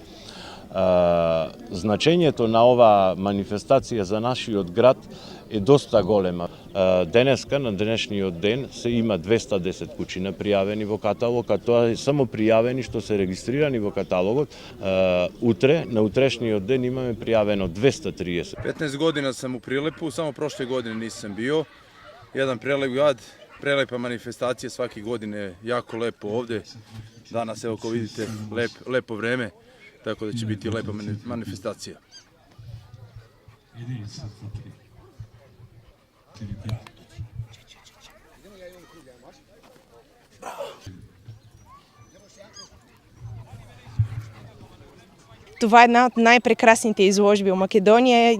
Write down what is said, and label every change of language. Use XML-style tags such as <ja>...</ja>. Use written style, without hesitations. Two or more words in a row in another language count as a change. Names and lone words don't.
<mk>Значењето на оваа манифестација за нашиот град е доста голема. Денеска, на денешниот ден, се има 210 кучина пријавени во каталог, а тоа е само пријавени што се регистрирани во каталогот. Утре, на утрешниот ден, имаме пријавено 230.</mk> <sr>15 година sam u Prilepu, samo prošle godine nisam bio. Jedan prelep grad, prelepa manifestacija svake godine, jako lepo ovde. Danas, evo kao vidite, lepo vreme, tako da će biti lepa manifestacija.</sr> <bg>Това е една от най-прекрасните изложби в Македония.</bg>